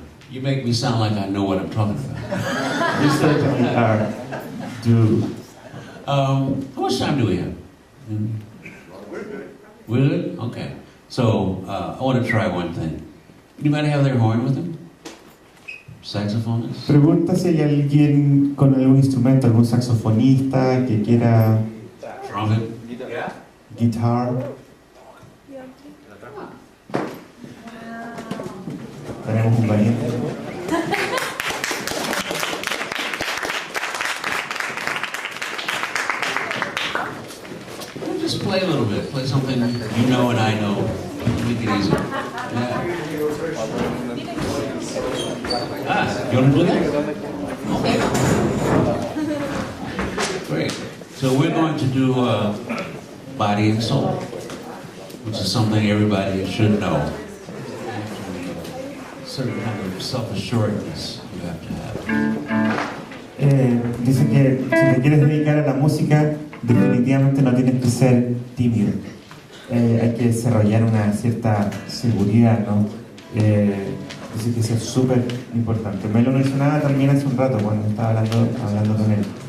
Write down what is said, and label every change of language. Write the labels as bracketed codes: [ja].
[en] You make me sound like I know what I'm talking about. You certainly are. Do. How much time do we have? We're good? Okay. So, I want to try one thing. Anybody have their horn with them? Saxophonist? [es] Pregunta si hay alguien con algún instrumento, algún saxofonista que quiera... [en] Trumpet? Guitar. [es] Tenemos un valiente. [en] Just play a little bit. Play something you know and I know. Make it easy. Yeah. You want to do that? Okay. Great. So we're going to do Body and Soul, which is something everybody should know. Certain kind of self-assuredness you have to have. [es] Dice que si te quieres dedicar a la música, definitivamente no tienes que ser tímido. Hay que desarrollar una cierta seguridad, ¿no? Dice que eso es súper importante. Me lo mencionaba también hace un rato cuando estaba hablando con él.